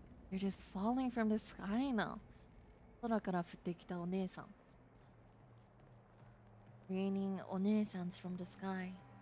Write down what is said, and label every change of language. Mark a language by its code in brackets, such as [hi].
[en] You're just falling from the sky now. [ja] 空から降ってきたお姉さん。 [en] Raining お姉さん from the sky.